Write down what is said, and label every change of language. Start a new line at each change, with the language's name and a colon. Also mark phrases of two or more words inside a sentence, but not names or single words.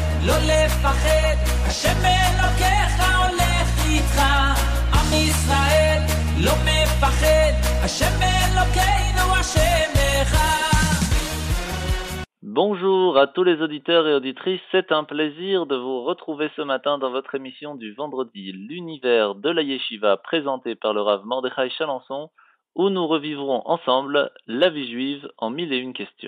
Hebrew: לא לפחד, השם אלוקיך הולך איתך. עם ישראל לא מפחד, השם אלוקינו השם אחד.
French: Bonjour à tous les auditeurs et auditrices, c'est un plaisir de vous retrouver ce matin dans votre émission du vendredi, l'univers de la Yeshiva, présentée par le Rav Mordechai Chalençon, où nous revivrons ensemble la vie juive en 1001 questions.